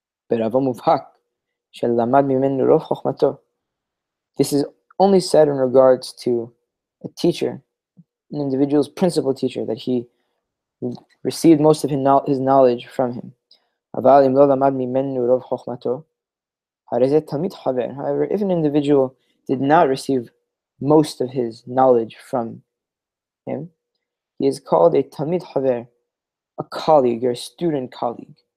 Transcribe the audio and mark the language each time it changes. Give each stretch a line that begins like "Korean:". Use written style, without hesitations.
Hebrew: ברבו מובהק של למד ממנו רוב חוכמתו.
English: This is only said in regards to a teacher, an individual's principal teacher, that he received most of his knowledge from him.
Hebrew: אבל אם לא למד ממנו רוב חוכמתו, הרי זה תמיד חבר.
English: However, if an individual did not receive most of his knowledge from him, he is called a talmid haver, a colleague or a student colleague.